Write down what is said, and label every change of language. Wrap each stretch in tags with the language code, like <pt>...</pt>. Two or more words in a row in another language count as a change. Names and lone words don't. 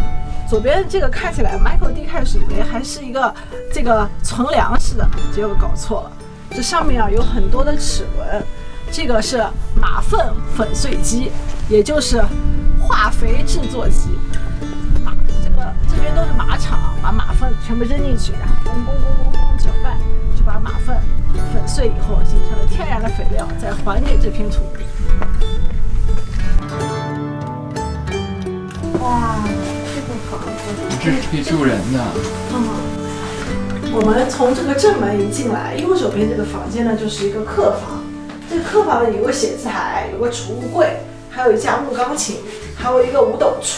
<zh>左邊這個看起來 Michael 一開始以為還是一個這個存糧食的，結果搞錯了。這上面啊有很多的齒輪。這個是馬糞粉碎機，也就是化肥制作機。這邊都是馬場，把馬糞全部扔進去，然後咣咣咣咣咣攪拌，就把馬糞粉碎以後，形成了天然的肥料，再還給這片土地。哇，這個房子這是可以住人的。我們從這個正門一進來，右手邊這個房間呢，就是一個客房。這個客房呢有個寫字台，有個儲物櫃，還有一架木鋼琴，還有一個五斗櫥。</zh>